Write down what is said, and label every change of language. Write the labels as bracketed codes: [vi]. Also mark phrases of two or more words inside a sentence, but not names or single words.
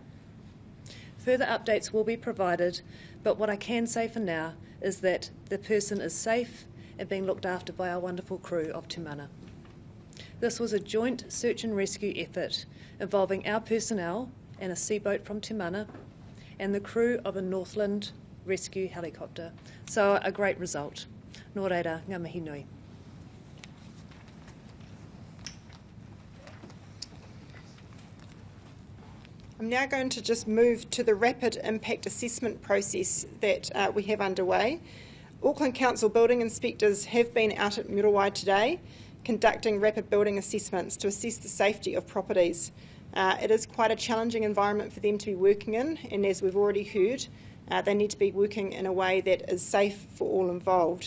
[en] Further updates will be provided, but what I can say for now is that the person is safe and being looked after by our wonderful crew of Te Mana. This was a joint search and rescue effort involving our personnel and a seaboat from Te Mana and the crew of a Northland rescue helicopter. So a great result. [mi] Nō reira, ngā mihi nui. [en] I'm now going to just move to the rapid impact assessment process that we have underway. Auckland Council building inspectors have been out at Muriwai today conducting rapid building assessments to assess the safety of properties It is quite a challenging environment for them to be working in, and as we've already heard, they need to be working in a way that is safe for all involved.